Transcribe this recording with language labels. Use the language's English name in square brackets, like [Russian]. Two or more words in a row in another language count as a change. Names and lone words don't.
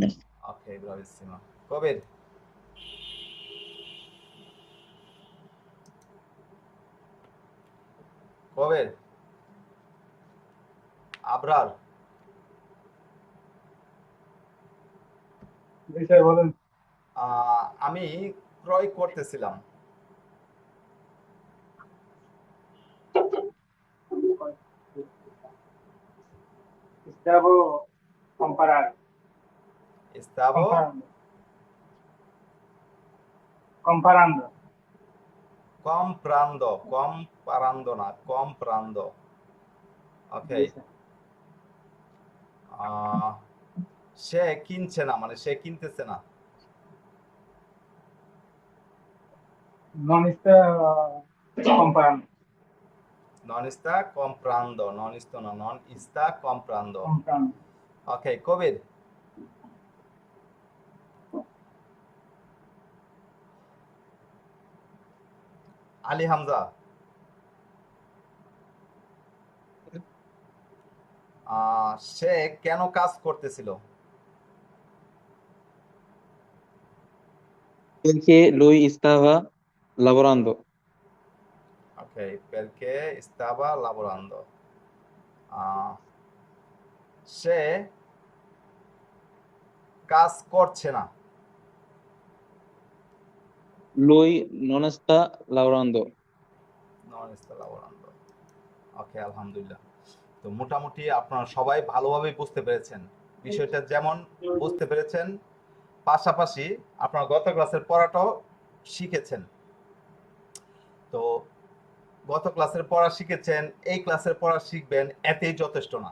[Bangla] ওকে, ব্রাভিসিমা। কবির। কবির। আবরার। জি স্যার বলেন। আমি ক্রয় করতেছিলাম। [Spanish] Estaba comparar. Estaba Comparando. Comparando. comprando, comparando না, comprando. [Bangla] ওকে, জি স্যার। সে কিনছে না, মানে সে কিনতেছে না। [Spanish] Non está comparando. Non está comprando, non está no, non está comprando. Comprando. [Bangla] ওকে, কবির। আলী হামজা। সে কেন কাজ করতেছিল? [Italian] Perché lui stava lavorando. ওকে, perché stava lavorando. [Bangla] সে কাজ করছে না। [Italian] Lui non sta lavorando. [Spanish] Non está lavorando. [Bangla] ওকে, আলহামদুলিল্লাহ। তো মোটামুটি আপনারা সবাই ভালোভাবে বুঝতে পেরেছেন বিষয়টা, যেমন বুঝতে পেরেছেন পাশাপাশি আপনারা গত ক্লাসের পড়াটাও শিখেছেন। তো গত ক্লাসের পড়া শিখেছেন, এই ক্লাসের পড়া শিখবেন, এতেই যথেষ্ট না।